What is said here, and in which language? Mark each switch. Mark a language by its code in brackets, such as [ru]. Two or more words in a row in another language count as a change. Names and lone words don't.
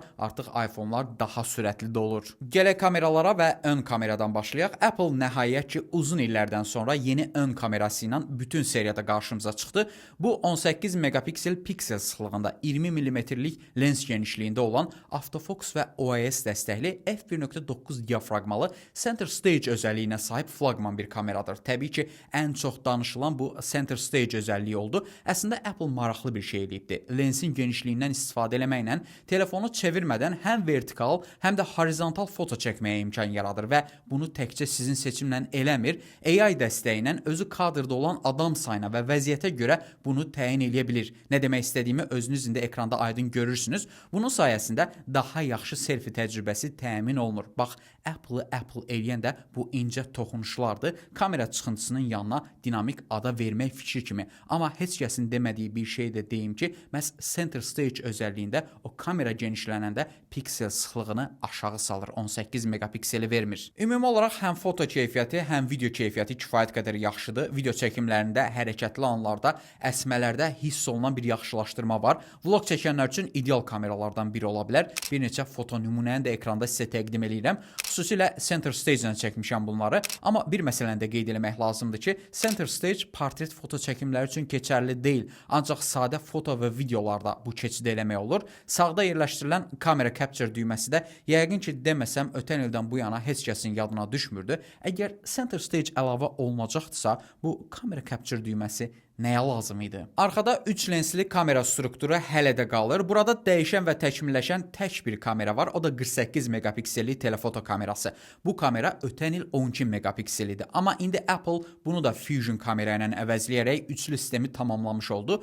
[az] Artıq iPhone-lar daha sürətli də olur. Gələk kameralara və ön kameradan başlayaq. Apple nəhayət ki uzun illərdən sonra yeni ön kamerası ilə bütün seriyada qarşımıza çıxdı. Bu 18 megapiksel piksel sıxlığında 20 mm-lik lens genişliyində olan autofocus və OIS dəstəkli f1.9 diafraqmalı [en] center stage [az] özəlliyinə sahib flaqman bir kameradır. Təbii ki, ən çox danışılan bu [en] center stage [az] özəlliyi oldu. Əslində Apple maraqlı bir şey eləyibdi. Lensin genişliyindən istifadə eləməklə telefonu çevirmədən həm vertikal, həm də horizontal foto çəkməyə imkan yaradır və bunu təkcə sizin seçimlə eləmir. AI dəstəyi ilə özü kadrda olan adam sayına və vəziyyətə görə bunu təyin eləyə bilir. Nə demək istədiyimi özünüz indi ekranda aydın görürsünüz. Bunun sayəsində daha yaxşı selfie təcrübəsi təmin olunur. Bax, Apple eləyəndə bu incə toxunuşlardır. Kamera çıxıntısının yanına dinamik ada vermək fikri kimi. Amma heç kəsin demədiyi bir şey də deyim ki, məhz [en] center stage [az] özəlliyində o kamera genişlənəndə piksel sıxlığını aşağı salır. 18 megapikseli vermir. Ümumi olaraq həm foto keyfiyyəti, həm video keyfiyyəti kifayət qədər yaxşıdır. Video çəkimlərində, hərəkətli anlarda, əsmələrdə hiss olunan bir yaxşılaşdırma var. Vlog çəkənlər üçün ideal kameralardan biri ola bilər. Bir neçə foto nümunəni də ekranda sizə təqdim edirəm. Xüsusilə [en] center stage- [az] dən çəkmişəm bunları. Amma bir məsələni də qeyd etmək lazımdır ki, [en] center stage [az] portret foto çəkimləri üçün keçərli deyil. Ancaq sadə foto və videolarda bu keçid eləmək olur. Sağda yerləşdirilən kamera capture düyməsi də yəqin ki, deməsəm ötən ildən bu yana heç kəsin yadına düşmürdü. Əgər [en] center stage [az] əlavə olunacaqdırsa, bu kamera capture düyməsi nəyə lazım idi? Arxada 3 lensli kamera strukturu hələ də qalır. Burada dəyişən və təkmilləşən tək bir kamera var. O da 48 megapikselli telefoto kamerası. Bu kamera ötən il 12 megapikselidir. Amma indi Apple bunu da Fusion kamera ilə əvəzləyərək üçlü sistemi tamamlamış oldu.